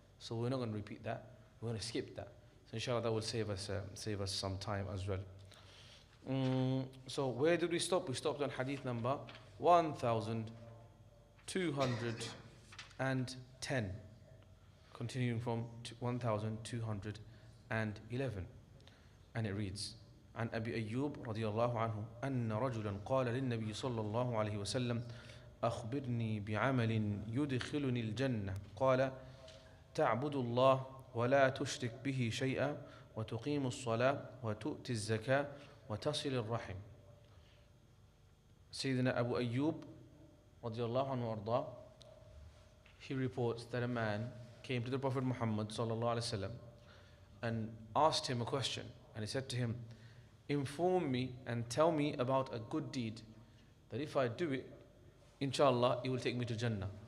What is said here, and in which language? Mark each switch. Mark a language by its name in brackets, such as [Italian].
[English] So we're not going to repeat that. We're going to skip that. So inshallah that will save us some time as well. So where did we stop? We stopped on hadith number 1210. Continuing from 1211. And it reads, [Arabic] عن أبي أيوب رضي الله عنه أن رجلا قال للنبي صلى الله عليه وسلم أخبرني بعمل يدخلني الجنة قال تعبد الله ولا تشرك به شيئا وتقيم الصلاة وتؤتي الزكاة وتصل الرحم. [English] Sayyidina Abu Ayyub [Arabic] رضي الله عنه وأرضاه, [English] he reports that a man came to the Prophet Muhammad sallallahu alaihi wasallam and asked him a question, and he said to him, inform me and tell me about a good deed that if I do it, inshallah, it will take me to Jannah.